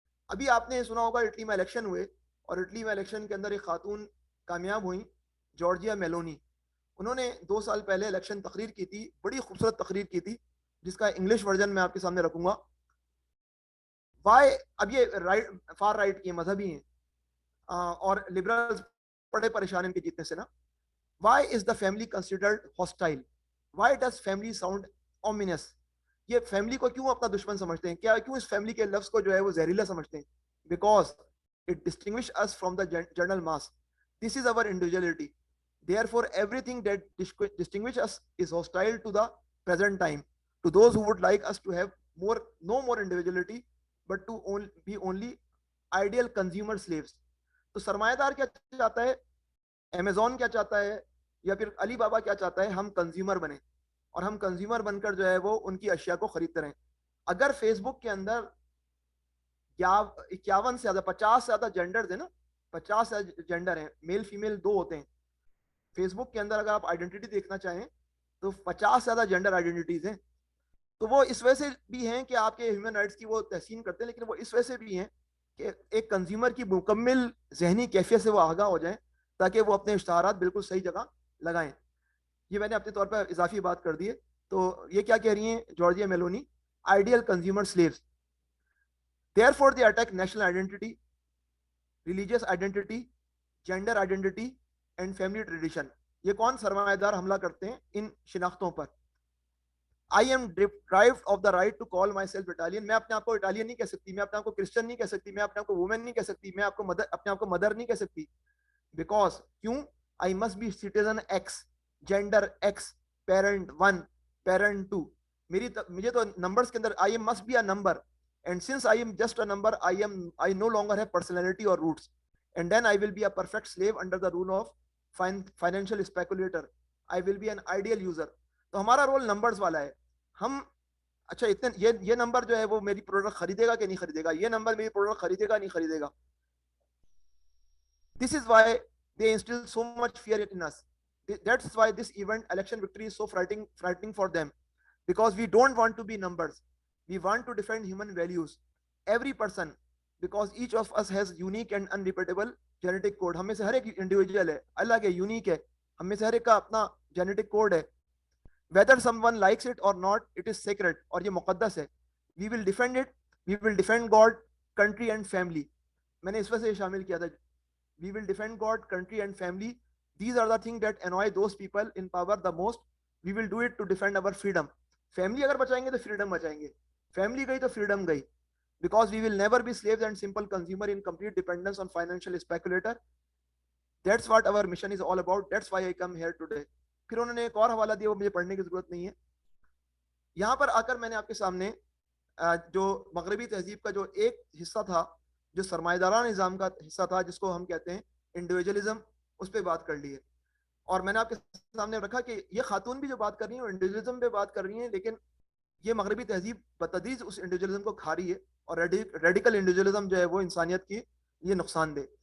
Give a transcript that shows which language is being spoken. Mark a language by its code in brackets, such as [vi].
[ur] ابھی آپ نے سنا ہوگا اٹلی میں الیکشن ہوئے, اور اٹلی میں الیکشن کے اندر ایک خاتون کامیاب ہوئیں, جارجیا میلونی. انہوں نے 2 سال پہلے الیکشن تقریر کی تھی, بڑی خوبصورت تقریر کی تھی جس کا انگلش ورژن میں آپ کے سامنے رکھوں گا. وائی, اب یہ رائٹ فار رائٹ کے مذہبی ہیں اور لبرلز بڑے پریشان ان کے جیتنے سے نا. [en] Why is the family considered hostile, why does family sound ominous. [ur] یہ فیملی کو کیوں اپنا دشمن سمجھتے ہیں, کیا کیوں اس فیملی کے لفظ کو جو ہے وہ زہریلا سمجھتے ہیں؟ [en] Because it distinguishes us from the general mass. This is our individuality. Therefore, everything that distinguishes us is hostile to the present time, to those who would like us to have no more individuality, but to be only ideal consumer slaves. [ur] تو سرمایہ دار کیا چاہتا ہے, Amazon کیا چاہتا ہے, یا پھر علی بابا کیا چاہتا ہے؟ ہم کنزیومر بنیں, اور ہم کنزیومر بن کر جو ہے وہ ان کی اشیاء کو خریدتے رہیں. اگر فیس بک کے اندر 51 سے زیادہ 50 سے زیادہ جینڈرز ہیں نا, 50 سے جینڈر ہیں, میل فیمیل 2 ہوتے ہیں فیس بک کے اندر. اگر آپ آئیڈینٹی دیکھنا چاہیں تو 50 سے زیادہ جینڈر آئیڈینٹیز ہیں. تو وہ اس وجہ سے بھی ہیں کہ آپ کے ہیومن رائٹس کی وہ تحسین کرتے ہیں, لیکن وہ اس وجہ سے بھی ہیں کہ ایک کنزیومر کی مکمل ذہنی کیفیت سے وہ آگاہ ہو جائیں تاکہ وہ اپنے اشتہارات بالکل صحیح جگہ لگائیں. یہ میں نے اپنے طور پر اضافی بات کر دی ہے. تو یہ کیا کہہ رہی ہیں Georgia میلونی, ideal consumer sleeves. [en] Therefore they attack national identity, religious identity, gender identity and family tradition. [ur] یہ کون سرمایہ دار حملہ کرتے ہیں ان شناختوں پر؟ [en] I am deprived of the right to call myself Italian. [ur] میں اپنے آپ کو اٹالین نہیں کہہ سکتی, میں اپنے آپ کو کرسچن نہیں کہہ سکتی, میں اپنے آپ کو وومن نہیں کہہ سکتی, میں اپنے آپ کو مدر نہیں کہہ سکتی. [en] Because کیوں؟ I must be citizen X, gender X, parent 1, parent 2. [ur] مجھے تو نمبرز کے اندر [en] I must be a number. And since I am just a number, I no longer have personality or roots. And then I will be a perfect slave under the rule of financial speculator. I will be an ideal user. [ur] تو ہمارا roll numbers والا ہے. ہم اچھا اتنے یہ number جو ہے وہ میری پروڈکٹ خریدے گا کہ نہیں خریدے گا, یہ نمبر میری پروڈکٹ خریدے گا نہیں خریدے گا. [en] This is why they instill so much fear in us. That's why this event, election victory, is so frightening for them. Because we don't want to be numbers. We want to defend human values. Every person, because each of us has unique and unrepeatable genetic code. [ur] ہم میں سے ہر ایک individual ہے, اللہ کے unique ہے, ہم میں سے ہر ایک کا اپنا جینیٹک کوڈ ہے. [en] whether someone likes it or not, it is sacred, [ur] اور یہ مقدس ہے. [en] we will defend it, we will defend God, country and family. [ur] میں نے اس وجہ سے شامل کیا تھا. [en] we will defend God, country and family. These are the things that annoy those people in power the most. We will do it to defend our freedom. [ur] Family اگر بچائیں گے تو فریڈم بچائیں گے, فیملی گئی تو فریڈم گئی. [en] Because we will never be slaves and simple consumer in complete dependence on financial speculator. That's what our mission is all about. That's why I come here today. [ur] پھر انہوں نے ایک اور حوالہ دیا, وہ مجھے پڑھنے کی ضرورت نہیں ہے. یہاں پر آ کر میں نے آپ کے سامنے جو مغربی تہذیب کا جو ایک حصہ تھا, جو سرمایہ دارانہ نظام کا حصہ تھا, جس کو ہم کہتے ہیں انڈیویجولزم, اس پہ بات کر لی ہے. اور میں نے آپ کے سامنے رکھا کہ یہ خاتون بھی جو بات کر رہی ہیں وہ انڈیویجولزم پہ بات کر رہی ہیں, لیکن یہ مغربی تہذیب بتدریج اس انڈیویجولزم کو کھا رہی ہے, اور ریڈیکل انڈیویجولزم جو ہے وہ انسانیت کی یہ نقصان دہ.